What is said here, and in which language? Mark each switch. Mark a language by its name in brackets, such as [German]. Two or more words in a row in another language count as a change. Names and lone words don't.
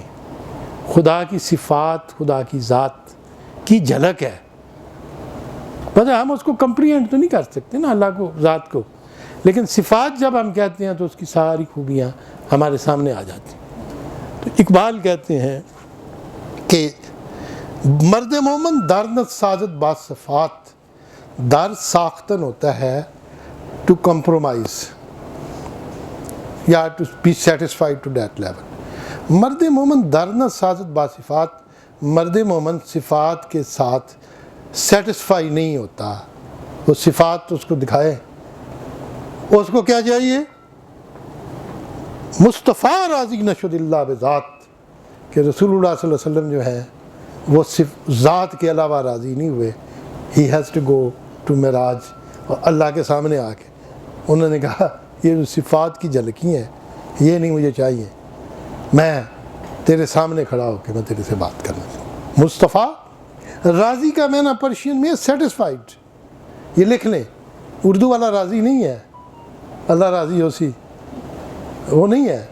[Urdu] خدا کی صفات خدا کی ذات کی جھلک ہے. پتہ ہم اس کو کمپریہینڈ تو نہیں کر سکتے نا اللہ کو، ذات کو، لیکن صفات جب ہم کہتے ہیں تو اس کی ساری خوبیاں ہمارے سامنے آ جاتی ہیں. تو اقبال کہتے ہیں کہ [Persian] مرد مومن در نہ سازد با صفات، در ساختن [Urdu] ہوتا ہے [English] to compromise or to be satisfied to that level. [Persian] مرد مومن در نہ سازد با صفات، [Urdu] مرد مومن صفات کے ساتھ سیٹسفائی نہیں ہوتا. وہ صفات اس کو دکھائے، اس کو کیا چاہیے؟ [Persian] مصطفیٰ راضی نشد اللہ بذات، [Urdu] کہ [Arabic] رسول اللہ صلی اللہ علیہ وسلم [Urdu] جو ہے وہ صرف ذات کے علاوہ راضی نہیں ہوئے. [English] he has to go to [Urdu] معراج، اور اللہ کے سامنے آ کے انہوں نے کہا یہ جو صفات کی جھلکی ہیں یہ نہیں مجھے چاہیے، میں تیرے سامنے کھڑا ہو کے میں تیرے سے بات کرنا چاہوں. مصطفیٰ راضی کا معنی پرشین میں سیٹسفائیڈ. یہ لکھ لیں، اردو والا راضی نہیں ہے اللہ راضی ہو سی، وہ نہیں ہے.